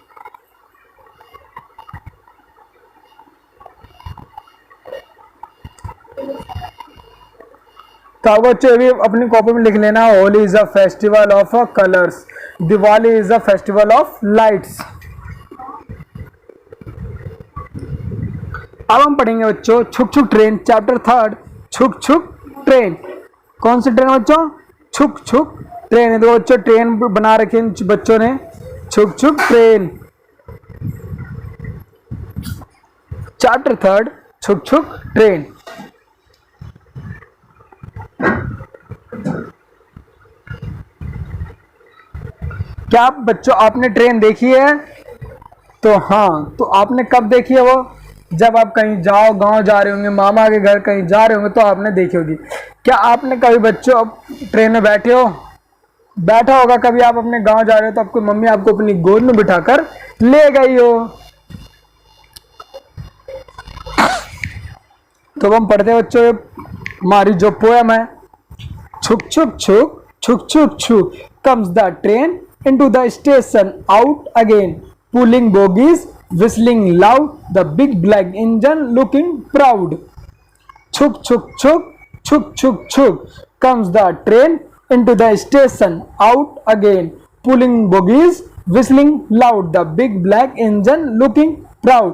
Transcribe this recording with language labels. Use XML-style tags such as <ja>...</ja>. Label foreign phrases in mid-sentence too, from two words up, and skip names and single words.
<hi>तो आप बच्चे भी अपनी कॉपी में लिख लेना</hi> <en>Holi is a festival of colours, Diwali is a festival of lights.</en> <hi>अब हम पढ़ेंगे बच्चों छुक छुक ट्रेन, चैप्टर 3 छुक छुक ट्रेन। कौन सी ट्रेन बच्चों? छुक छुक ट्रेन। तो बच्चों ट्रेन बना रखे बच्चों ने, छुक छुक ट्रेन। चैप्टर 3 छुक छुक ट्रेन। क्या आप बच्चों आपने ट्रेन देखी है? तो हाँ, तो आपने कब देखी है वो? जब आप कहीं जाओ, गांव जा रहे होंगे, मामा के घर कहीं जा रहे होंगे तो आपने देखी होगी। क्या आपने कभी बच्चों ट्रेन में बैठे हो? बैठा होगा कभी आप अपने गांव जा रहे हो तो आपको मम्मी आपको अपनी गोद में बिठाकर ले गई हो। तो हम पढ़ते हैं बच्चों हमारी जो पोएम है,</hi> <en>छुक छुक छुक छुक छुक छुक comes the train into the station out again pulling bogies whistling loud the big black engine looking proud. Chuk chuk chuk chuk chuk chuk comes the train into the station out again pulling bogies whistling loud the big black engine looking proud.</en>